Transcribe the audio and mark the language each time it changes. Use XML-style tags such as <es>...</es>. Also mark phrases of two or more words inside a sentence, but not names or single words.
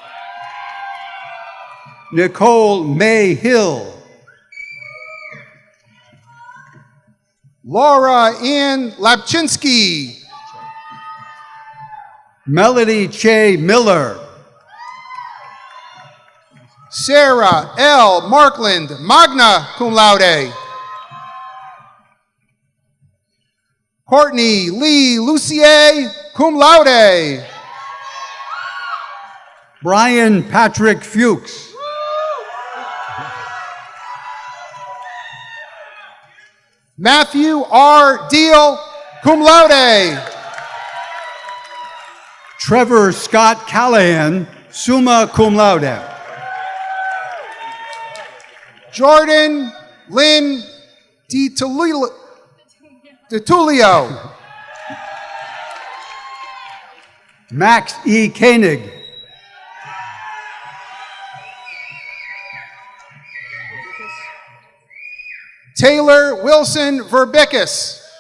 <en>Nicole May Hill. Laura Ann Lapchinsky. Melody Che Miller. Sarah L. Markland,</en> <la>magna cum laude.</la> <en>Courtney Lee Lucier,</en> <la>cum laude.</la> <en>Brian Patrick Fuchs. Matthew R. Deal,</en> <la>cum laude.</la> <en>Trevor Scott Callahan,</en> <la>summa cum laude.</la> <en>Jordan Lynn DiTullio. Max E. Koenig. Taylor Wilson Verbicus.</en>